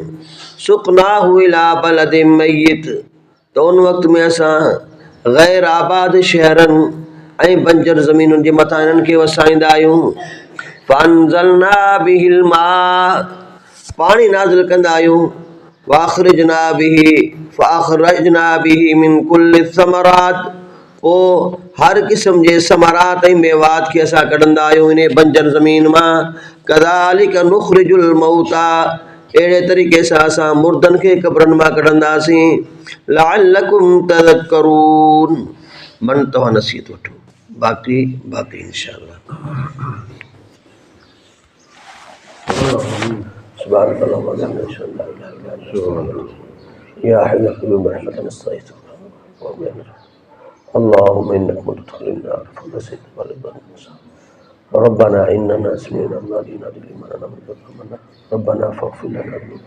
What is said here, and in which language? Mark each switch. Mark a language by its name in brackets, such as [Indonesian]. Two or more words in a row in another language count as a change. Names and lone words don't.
[Arabic] سقناه إلى بلد ميت, [Sindhi] त उन वक़्त में असां ग़ैर आबाद शहरनि ऐं बंजर ज़मीनुनि जे मथां इन्हनि खे वसाईंदा आहियूं। [Arabic] فأنزلنا به الماء, [Sindhi] पाणी नाज़िल कंदा आहियूं। [Arabic] فأخرجنا به من كل ثمرات, [Sindhi] पोइ हर क़िस्म जे समरात ऐं मेवात खे असां कढंदा आहियूं इन बंजर ज़मीन मां। [Arabic] كذلك نخرج الموتى, [Sindhi] अहिड़े तरीक़े सां असां मुर्दनि खे क़बरनि मां कढंदासीं। [Arabic] لعلكم تذكرون, [Sindhi] मन तव्हां नसीहत वठो। बाक़ी [Arabic] إن شاء الله. سبحان الله وبحمده يا حي يا قيوم برحمتك نستغيث اللهم إنك من تدخل النار فليس ولد ربنا إننا سمعنا مناديا ينادي للإيمان أن آمنوا بربكم ربنا فاغفر لنا